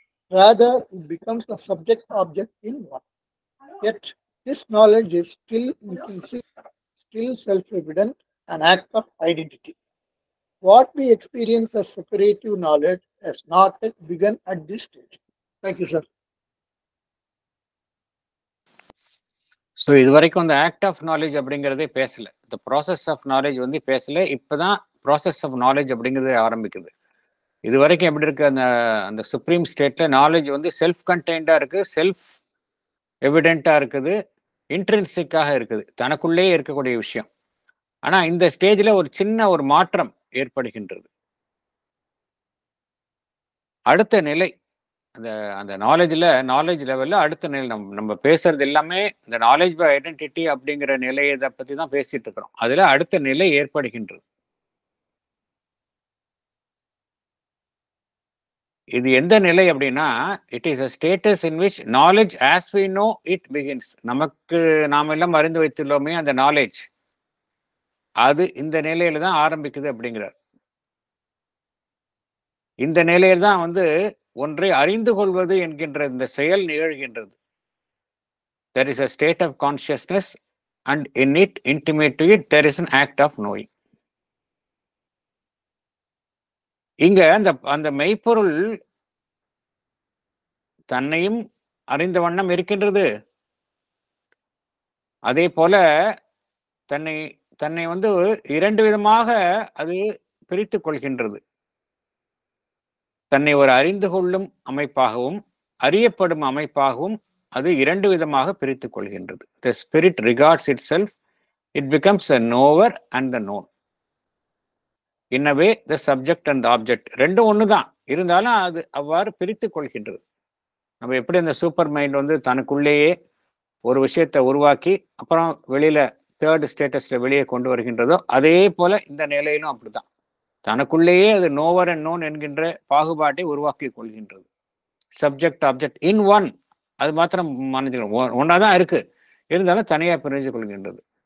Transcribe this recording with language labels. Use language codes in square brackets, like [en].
[en] Rather, it becomes the subject-object in one. Yet, this knowledge is still intrinsic, still self-evident, an act of identity. What we experience as separative knowledge has not yet begun at this stage. Thank you, sir. [ta] So இது வரைக்கும் அந்த act of knowledge அப்படிங்கிறதே பேசல. இந்த process of knowledge பேசல. இப்போதான் process of knowledge அப்படிங்கிறது ஆரம்பிக்குது. இது வரைக்கும் எப்படி இருக்கு? அந்த சுப்ரீம் ஸ்டேட்ல நாலேஜ் செல்ஃப் கண்டெய்ன்டா இருக்கு, செல்ஃப் எவிடென்ட்டா இருக்குது, இன்ட்ரின்சிக்காக இருக்குது, தனக்குள்ளே இருக்கக்கூடிய விஷயம். ஆனா இந்த ஸ்டேஜ்ல ஒரு சின்ன ஒரு மாற்றம் ஏற்படுகின்றது. அடுத்த நிலை அந்த அந்த நாலேஜ் லெவல்ல அடுத்த நிலை நம்ம பேசுறது எல்லாமே இந்த நாலேஜ் பை ஐடென்டிட்டி அப்படிங்கிற நிலையை பத்தி தான் பேசிட்டு இருக்கிறோம். அதுல அடுத்த நிலை ஏற்படுகின்றது. இது எந்த நிலை அப்படின்னா, [en] It is a status in which knowledge as we know it begins. [ta] நமக்கு நாம் எல்லாம் அறிந்து வைத்துள்ளோமே அந்த நாலேஜ், அது இந்த நிலையில தான் ஆரம்பிக்குது அப்படிங்கிறார். இந்த நிலையில் தான் ஒன்றை அறிந்து கொள்வது என்கின்ற இந்த செயல் நிகழ்கின்றது. [en] There is a state of consciousness and in it, intimate to it, there is an act of knowing. [ta] இங்க அந்த மெய்ப்பொருள் தன்னையும் அறிந்த வண்ணம் இருக்கின்றது. அதே போல தன்னை தன்னை இரண்டு விதமாக அது பிரித்துக் கொள்கின்றது. தன்னை ஒரு அறிந்து கொள்ளும் அமைப்பாகவும் அறியப்படும் அமைப்பாகவும் அது இரண்டு விதமாக பிரித்துக் கொள்கின்றது. [en] The spirit regards itself, it becomes a knower and the known. In a way, the subject and the object [ta] ரெண்டும் ஒண்ணுதான், இருந்தாலும் அது அவ்வாறு பிரித்துக் கொள்கின்றது. நம்ம எப்படி அந்த சூப்பர் மைண்ட் தனக்குள்ளேயே ஒரு விஷயத்தை உருவாக்கி அப்புறம் வெளியில தேர்ட் ஸ்டேட்டஸ்ல வெளியே கொண்டு வருகின்றதோ, அதே போல இந்த நிலையிலும் அப்படித்தான். தனக்குள்ளேயே அது நோவர் அண்ட் நோன் என்கின்ற பாகுபாட்டை உருவாக்கி கொள்கின்றது. சப்ஜெக்ட் ஆப்ஜெக்ட் இன் ஒன், அது மாத்திரம் மனதில் ஒன்னாதான் இருக்கு, இருந்தாலும் தனியா பிரிஞ்சு கொள்கின்றது.